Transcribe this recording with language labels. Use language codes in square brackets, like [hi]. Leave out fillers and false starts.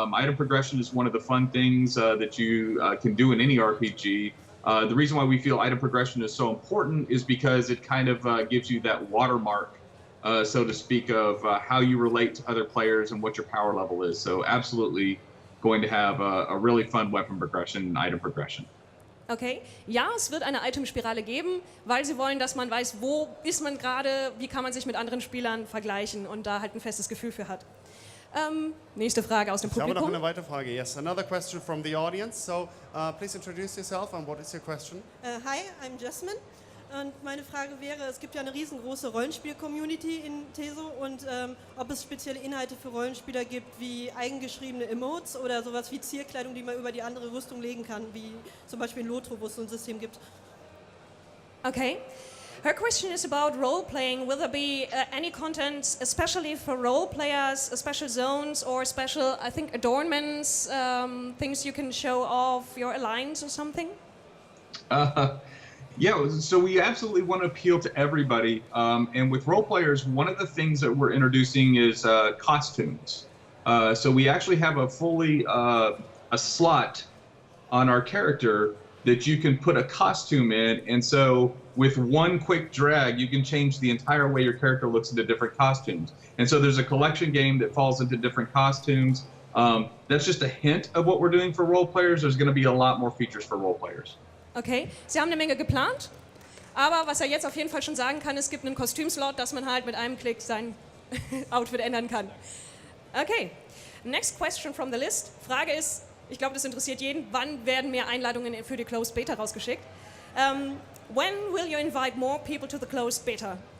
[en] Item progression is one of the fun things that you can do in any RPG. The reason why we feel item progression is so important is because it kind of gives you that watermark, so to speak, of how you relate to other players and what your power level is. So absolutely going to have a really fun weapon progression and item progression. [de] Okay, ja, es wird eine Itemspirale geben, weil sie wollen, dass man weiß, wo ist man gerade, wie kann man sich mit anderen Spielern vergleichen und da halt ein festes Gefühl für hat. Nächste Frage aus dem Ich habe noch Publikum. eine weitere Frage. [en] Yes, another question from the audience. So please introduce yourself and what is your question? Hi, I'm Jasmine. [de] Und meine Frage wäre, es gibt ja eine riesengroße Rollenspiel-Community in TESO und ob es spezielle Inhalte für Rollenspieler gibt, wie eigengeschriebene Emotes oder sowas wie Zierkleidung, die man über die andere Rüstung legen kann, wie zum Beispiel in Lotro, wo es so ein System gibt. [en] Okay. Her question is about role-playing. Will there be any content, especially for role players, special zones or special, I think, adornments, things you can show off your alliance or something? Yeah, so we absolutely want to appeal to everybody. And with role players, one of the things that we're introducing is costumes. So we actually have a fully a slot on our character that you can put a costume in. And so with one quick drag, you can change the entire way your character looks into different costumes. And so there's a collection game that falls into different costumes. That's just a hint of what we're doing for role players. There's going to be a lot more features for role players. [de] Okay, Sie haben eine Menge geplant, aber was er jetzt auf jeden Fall schon sagen kann, es gibt einen Kostümslot, dass man halt mit einem Klick sein Outfit ändern kann. [en] Okay, next question from the list. [de] Frage ist, ich glaube, das interessiert jeden, wann werden mehr Einladungen für die Closed Beta rausgeschickt? [en] When will you invite more people to the Closed Beta?